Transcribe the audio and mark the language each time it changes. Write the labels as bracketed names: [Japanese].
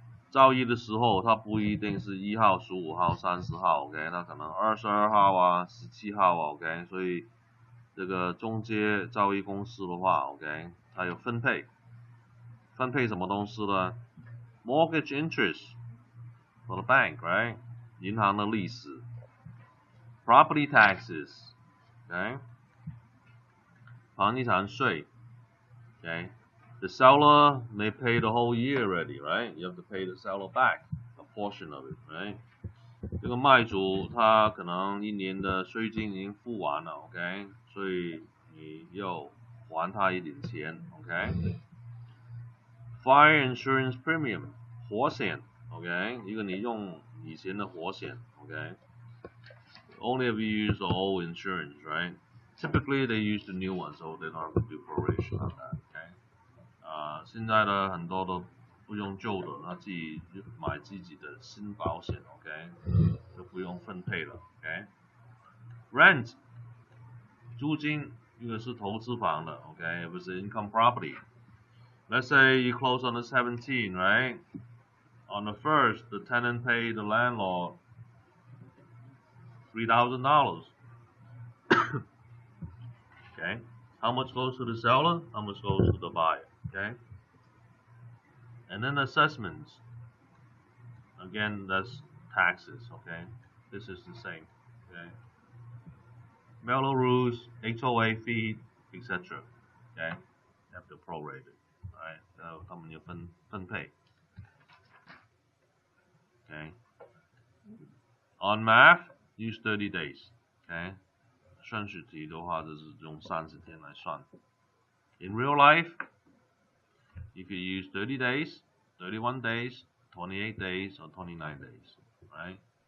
[Chinese] 交易的时候，它不一定是1号、15号、30号 ，OK， 它可能22号啊、17号啊 ，OK， 所以这个中介交易公司的话 ，OK， 它有分配，分配什么东西呢 ？ [English] Mortgage interest for the bank, right？ [Chinese] 银行的利息 ， [English] property taxes, [Chinese] OK， 房地产税 ，OK。 [English] The seller may pay the whole year already, right? You have to pay the seller back a portion of it, right? [Chinese] 这个卖主他可能1年的税金已经付完了 ，OK？所以你要还他一点钱 ，OK？ [English] Fire insurance premium 火险 ，OK？ [Chinese] 一个你用以前的火险 ，OK？ [English] Only if you use the old insurance, right? Typically they use the new one, so they don't have to do proration on that, OK？ [Chinese] 现在的很多都不用旧的，他自己就买自己的新保险 ，OK， 就不用分配了 ，OK。Rent 租金，一个是投资房的 ，OK， 不是 income property。 [English] Let's say you close on the 17th, right? On the 1st, the tenant paid the landlord $3,000. Okay, how much goes to the seller? How much goes to the buyer? Okay. And then assessments. Again, that's taxes, okay? This is the same, okay? Mellow rules, HOA fee, etc. Okay? You have to prorate it, alright? [Chinese] So 他们有分配 okay? [English] On math, use 30 days, okay? [Chinese] 顺序题的话就是用30天来算 [English] In real life, you could use 30 days, 31 days, 28 days, or 29 days, right?